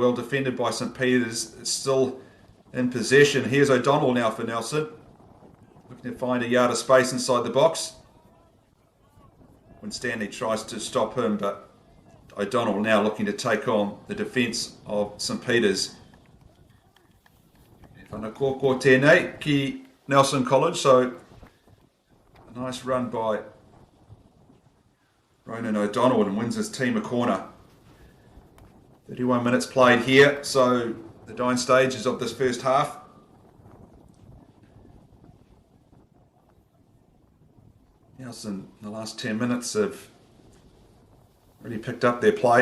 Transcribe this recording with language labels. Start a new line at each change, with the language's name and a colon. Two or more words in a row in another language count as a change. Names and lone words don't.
English: Well defended by St Peter's. It's still in possession. Here's O'Donnell now for Nelson. Looking to find a yard of space inside the box. When Stanley tries to stop him, but O'Donnell now looking to take on the defence of St Peter's.
Māori: Whanakoko tēnei ki
English: Nelson College, so a nice run by Ronan O'Donnell and wins his team a corner. 31 minutes played here, so the dying stages of this first half. Nelson, in the last 10 minutes, have really picked up their play.